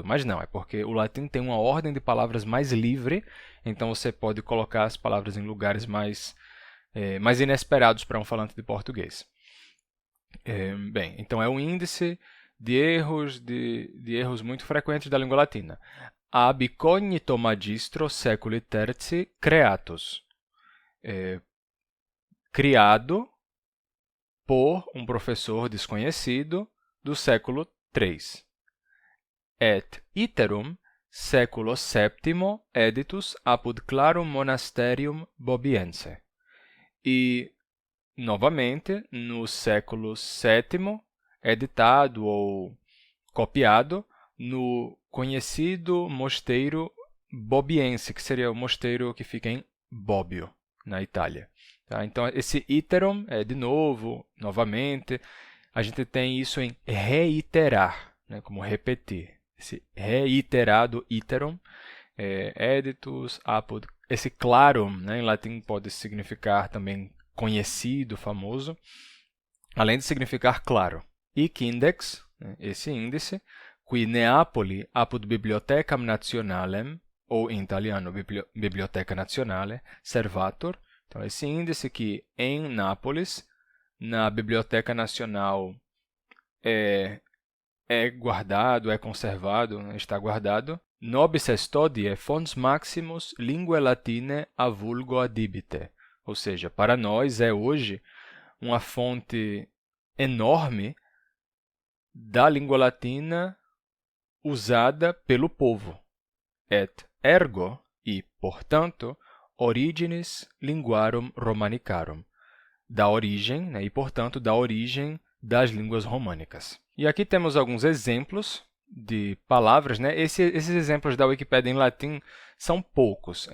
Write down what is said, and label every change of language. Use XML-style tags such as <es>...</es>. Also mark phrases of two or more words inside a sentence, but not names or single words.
<pt>Mas não, é porque o latim tem uma ordem de palavras mais livre. Então, você pode colocar as palavras em lugares mais inesperados para um falante de português. Bem, então é um índice de erros muito frequentes da língua latina.</pt> <la>Ab cognito magistro seculi terzi creatus.</la> <pt>Criado por um professor desconhecido do século III.</pt> <la>Et iterum século VII editus apud clarum monasterium bobiense.</la> <pt>E novamente, no século VII, editado ou copiado no conhecido mosteiro bobiense, que seria o mosteiro que fica em Bobbio, na Itália. Tá? Então, esse iterum é de novo, novamente. A gente tem isso em reiterar, né, como repetir. Esse reiterado</pt> <la>iterum editus, apud.</la> <pt>Esse clarum, né, em latim pode significar também conhecido, famoso, além de significar claro.</pt> <la>Hic index,</la> <pt>né, esse índice,</pt> <la>qui Neapoli apud bibliotecam nationalem,</la> <pt>ou em italiano, Biblioteca Nazionale, servator. Então, esse índice que em Nápoles, na Biblioteca Nacional, é guardado, é conservado, está guardado.</pt> <la>Nobis est hodie fons maximus linguae latinae a vulgo adibite.</la> <pt>Ou seja, para nós é hoje uma fonte enorme da língua latina usada pelo povo.</pt> <la>Et ergo,</la> <pt>e portanto,</pt> <la>originis linguarum romanicarum.</la> <pt>Da origem, né, e portanto, da origem das línguas românicas. E aqui temos alguns exemplos de palavras, né? Esses exemplos da Wikipédia em latim são poucos.</pt>